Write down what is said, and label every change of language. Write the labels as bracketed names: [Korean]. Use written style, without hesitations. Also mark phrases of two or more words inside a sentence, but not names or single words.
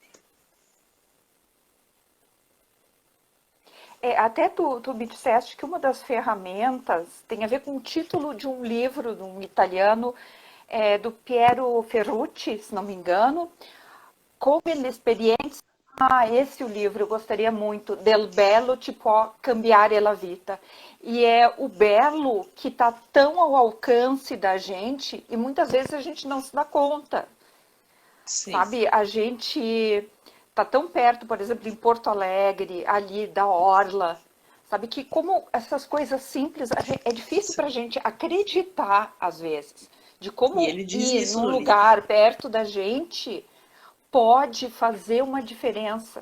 [Portuguese] Até tu me disseste que uma das ferramentas tem a ver com o título de um livro de um italiano, do Piero Ferrucci, se não me engano, [Italian] Come l'esperienza. [Portuguese] Esse é o livro, eu gostaria muito, [Italian] Del bello ti può cambiare la vita. [Portuguese] E é o belo que está tão ao alcance da gente e muitas vezes a gente não se dá conta. Sim. Sabe, a gente está tão perto, por exemplo, em Porto Alegre, ali da Orla, sabe, que como essas coisas simples, é difícil para a gente acreditar, às vezes, de como ir num lugar perto da gente pode fazer uma diferença.